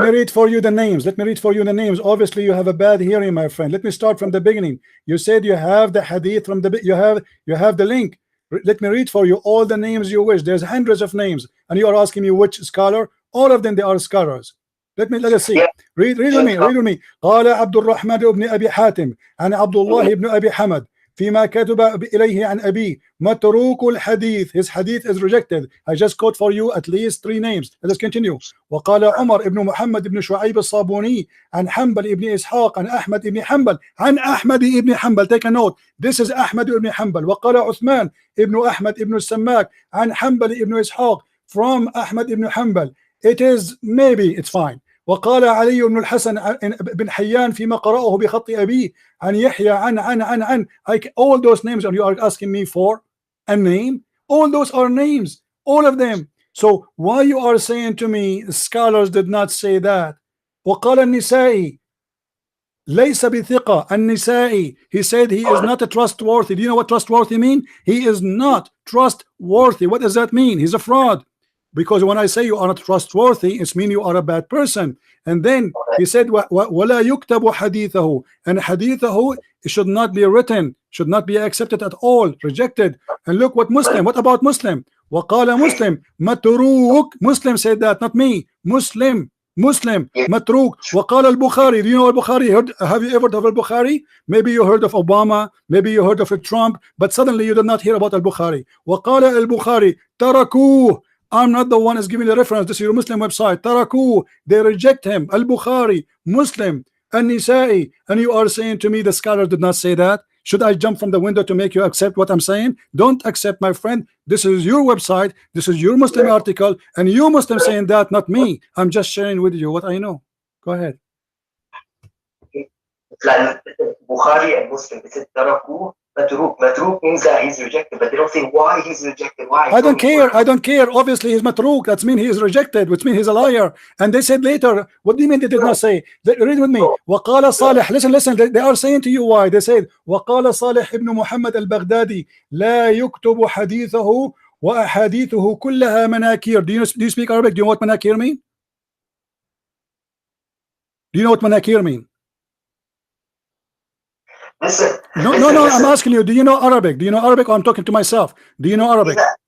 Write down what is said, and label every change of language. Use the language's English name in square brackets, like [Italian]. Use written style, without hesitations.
[English] Let me read for you the names. Let me read for you the names. Obviously, you have a bad hearing, my friend. Let me start from the beginning. You said you have the hadith from the you have the link. Let me read for you all the names you wish. There's hundreds of names, and you are asking me which scholar. All of them, they are scholars. Let us see. Yeah. Read with me. Read with me. [Arabic] قال عبد الرحمن بن أبي حاتم عن عبد الله بن أبي حمد فيما كتب إليه عن أبي متروك الحديث. [English] His hadith is rejected. I just quote for you at least 3 names. Let us continue. [Arabic] وقال عمر بن محمد بن شعيب الصابوني عن حنبل بن إسحاق عن أحمد بن حنبل عن أحمد بن حنبل. [English] Take a note. This is [Arabic] أحمد بن حنبل. وقال عثمان بن أحمد بن السماك عن حنبل بن إسحاق from أحمد بن حنبل. [English] It is maybe it's fine. [Arabic] وقال علي بن الحسن بن حيان فيما قرأه بخط أبيه عن يحيى عن [English] all those names, and you are asking me for a name. All those are names, all of them. So why you are saying to me scholars did not say that? [Arabic] وقال النسائي ليس بثقة النسائي. [English] He said he is not a trustworthy. Do you know what trustworthy mean? He is not trustworthy. What does that mean? He's a fraud. Because when I say you are not trustworthy, it means you are a bad person. And then he said [Arabic] ولا يكتب حديثه, [English] and حديثه should not be written, should not be accepted at all, rejected. And look what Muslim, what about Muslim? [Arabic] وقال Muslim متروك. [English] Muslim said that, not me. [Arabic] Muslim متروك. وقال البخاري. [English] Do you know al-Bukhari? Have you ever heard of al-Bukhari? Maybe you heard of Obama, maybe you heard of Trump, but suddenly you did not hear about al-Bukhari. [Arabic] وقال البخاري تركوه. [English] I'm not the one who's giving the reference. This is your Muslim website. تركوه. They reject him. Al-Bukhari, Muslim, An-Nisa'i. And you are saying to me the scholar did not say that? Should I jump from the window to make you accept what I'm saying? Don't accept, my friend. This is your website. This is your Muslim article. And you Muslim saying that, not me. I'm just sharing with you what I know. Go ahead. Like Bukhari and Muslim, they said Taraku, Matruk. Matruk means that he's rejected, but they don't say why he's rejected. Why? I don't care. I don't care. Obviously, he's Matruk. That means he is rejected, which means he's a liar. And they said later, what do you mean they did not say? Read with me. [Arabic] وقال صالح. [English] Listen. They are saying to you why. They said [Arabic] وقال صالح ابن محمد البغدادي لا يكتب حديثه وأحاديثه كلها مناكير. [English] Do you speak Arabic? Do you know what manakir mean? Do you know what manakir mean? Listen. No, I'm asking you, do you know Arabic? Do you know Arabic, or I'm talking to myself? Do you know Arabic?